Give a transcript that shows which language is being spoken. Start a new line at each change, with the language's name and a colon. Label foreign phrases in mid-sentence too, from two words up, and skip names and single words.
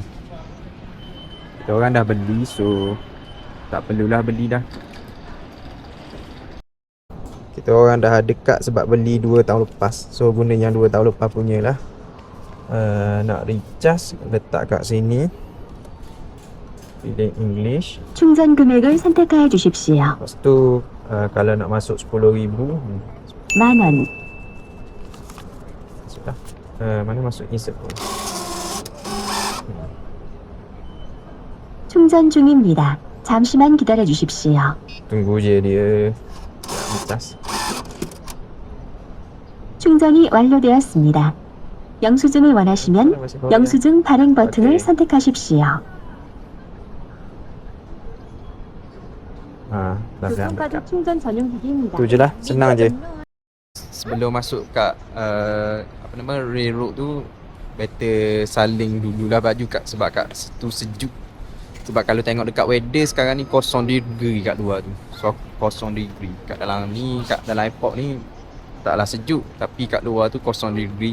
Malay: Kita orang dah beli, so tak perlulah beli dah. Kita orang dah dekat sebab beli 2 tahun lepas. So guna yang 2 tahun lepas punya lah. Nak recharge, letak kat sini. Pilih English.
Korean: 충전 금액을 선택하여 주십시오.
Malay: Lepas tu kalau nak masuk 10,000
Korean: 만원.
Malay: sudah. Mana masuk insert pun.
Korean: 충전 중입니다. 잠시만 기다려 주십시오.
Malay: Tunggu je dia recharge.
Korean: 충전이 완료되었습니다. 영수증을 원하시면 영수증 발행 버튼을 오케이. 선택하십시오.
Malay: Dah siap
Korean: 교통카드
Malay: dekat.
Korean: 충전 전용기기입니다.
Malay: Tu je lah, senang je. Sebelum masuk kat railroad tu, better saling dululah baju sebab kat situ sejuk. Sebab kalau tengok dekat weather sekarang ni 0 degree kat luar tu.
English: So 0 degree.
Malay: Kat dalam airport ni taklah sejuk, tapi kat luar tu 0 degree.